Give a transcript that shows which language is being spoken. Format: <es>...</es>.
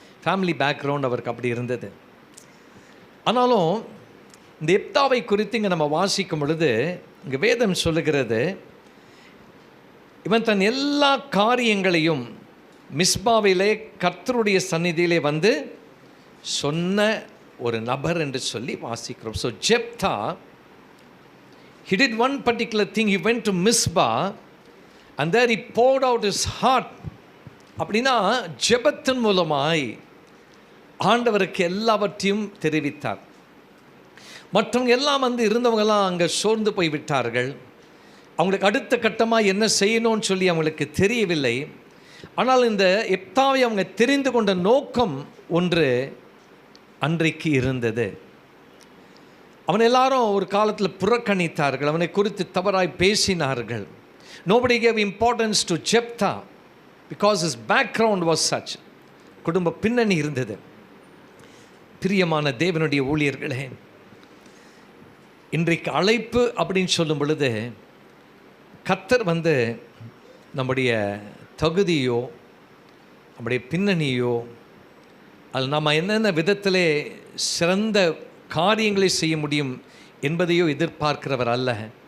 <en>family background</en> <ta>அவருக்கு அப்படி இருந்தது. ஆனாலும் இந்த யெப்தாவை குறித்து இங்கே நம்ம வாசிக்கும் பொழுது இங்கே வேதம் சொல்லுகிறது, இவன் தன் எல்லா காரியங்களையும் மிஸ்பாவிலே கர்த்தருடைய சந்நிதியிலே சொன்ன ஒரு நபர் என்று சொல்லி வாசிக்கிறோம்.</ta> <en>So Jephthah, he did one particular thing. He went to Mizpah and there he poured out his heart.</en> <ta>அப்படின்னா ஜெபத்தின் மூலமாய் ஆண்டவருக்கு எல்லாவற்றையும் தெரிவித்தார். மற்றவங்க எல்லாம் இருந்தவங்கெல்லாம் அங்கே சோர்ந்து போய் விட்டார்கள். அவங்களுக்கு அடுத்த கட்டமாக என்ன செய்யணும்னு சொல்லி அவங்களுக்கு தெரியவில்லை. ஆனால் இந்த யெப்தாவை அவங்க தெரிந்து கொண்ட நோக்கம் ஒன்று அன்றைக்கு இருந்தது. அவன் எல்லாரும் ஒரு காலத்தில் புறக்கணித்தார்கள், அவனை குறித்து தவறாய் பேசினார்கள்.</ta> <en>Nobody gave importance to Jephthah because his background was such.</en> <ta>குடும்ப பின்னணி இருந்தது. பிரியமான தேவனுடைய ஊழியர்களே, இன்றைக்கு அழைப்பு அப்படின்னு சொல்லும் பொழுது கர்த்தர் நம்முடைய தகுதியோ நம்முடைய பின்னணியோ அது நம்ம என்னென்ன விதத்திலே சிறந்த காரியங்களை செய்ய முடியும் என்பதையோ எதிர்பார்க்கிறவர் அல்ல.</ta>